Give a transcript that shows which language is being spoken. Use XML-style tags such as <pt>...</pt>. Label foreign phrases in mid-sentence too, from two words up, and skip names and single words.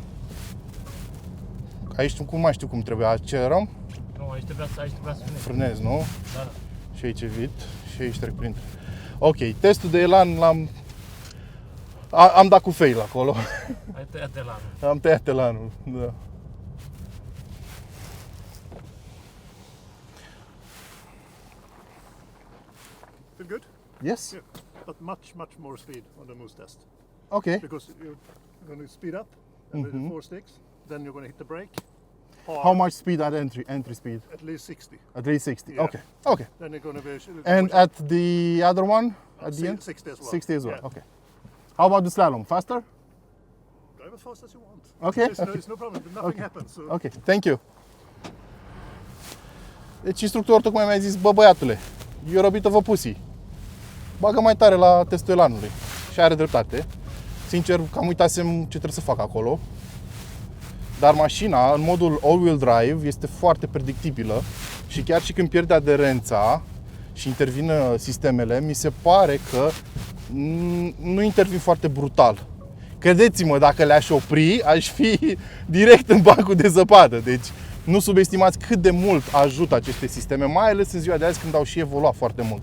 <ro>Aici cum mai știu cum trebuie. Accelerăm. Nu, aici trebuia să Frânez, nu? Da. Și aici evit. Și aici trec printre. Ok, testul de elan l-am... Am dat cu fail acolo. Ai tăiat elanul. Am tăiat elanul, da.</ro> <en>Feel good? Yes? Yeah. But much more speed on the moose test. Ok. Because you're going to speed up and with the 4 sticks, then you're going to hit the brake. Hard, How much speed at entry speed? At least 60. At least 60. Yeah. Okay. Okay. Then you're going to be... And at the other one? At the end? 60 as well. 60 as well. Yeah. Okay. How about the slalom? Faster? Drive as fast as you want. Okay. There's no problem. Nothing happens. So Ok, thank you.</en> <ro>Deci instructorul tocmai mi-a zis: bă băiatule,</ro> <en>you're a bit of a pussy.</en> <ro>Bagă mai tare la testul elanului. Și are dreptate. Sincer, cam uitasem ce trebuie să fac acolo. Dar mașina, în modul</ro> <en>all-wheel drive,</en> <ro>este foarte predictibilă. Și chiar și când pierde aderența și intervin sistemele, mi se pare că nu intervin foarte brutal. Credeți-mă, dacă le-aș opri, aș fi direct în bancul de zăpadă. Deci nu subestimați cât de mult ajută aceste sisteme, mai ales în ziua de azi când au și evoluat foarte mult.</ro>